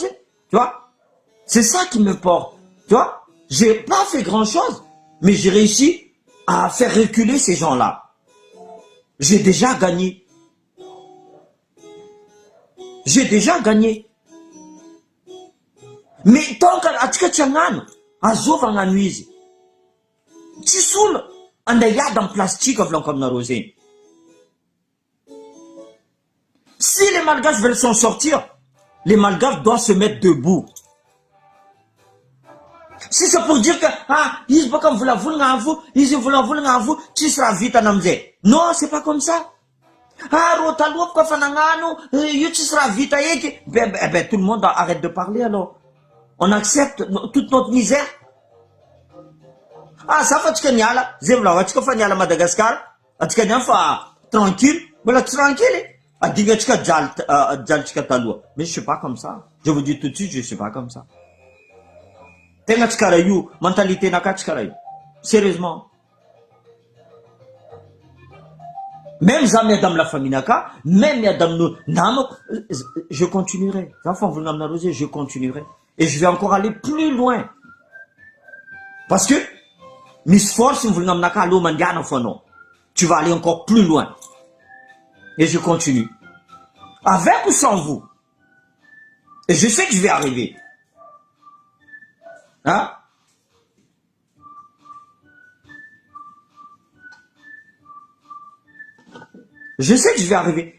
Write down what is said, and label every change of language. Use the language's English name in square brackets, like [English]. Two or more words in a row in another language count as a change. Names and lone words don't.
[French] Tu vois? C'est ça qui me porte. Tu vois? J'ai pas fait grand chose, mais j'ai réussi à faire reculer ces gens-là. J'ai déjà gagné. J'ai déjà gagné. Mais tant qu'à [Malagasy] azova gnano izy tsy sola anday hiady amin'ny plastique volaniko aminareo zegny. [French] Si les Malgaches veulent s'en sortir, les Malgaches doivent se mettre debout. Si c'est pour dire que [Malagasy] izy baka mivolavolagna avo, izy mivolavolagna avo, tsisy raha vitana amizay. [French] Non, c'est pas comme ça. [Malagasy] Rô taloha baka fa nagnano, io tsisy raha vita eky. [French] Ben, tout le monde arrête de parler alors. On accepte toute notre misère. [Malagasy] Ça fa atsika niala, zay volao atsika fa niala Madagascar, atsika niala fa tranquille, mbola tsy tranquille. Adingatsika jalintsika taloha. [French] Mais je suis pas comme ça. Je vous dis tout de suite, je suis pas comme ça. [Malagasy] Tegna tsy karaha io, mentalité naka tsy karaha io. [French] Sérieusement. Même [Malagasy] za miady amin'ny [French] la famille [Malagasy] naka, même miady amin'ny namako, [French] je continuerai. [Malagasy] Zaho volagna aminareo zay, [French] je continuerai. Et je vais encore aller plus loin. Parce que [Malagasy] misy force mivolagna aminaka aloha mandiana foanao. [French] Tu vas aller encore plus loin. Et je continue. Avec ou sans vous. Et je sais que je vais arriver. Hein? Je sais que je vais arriver.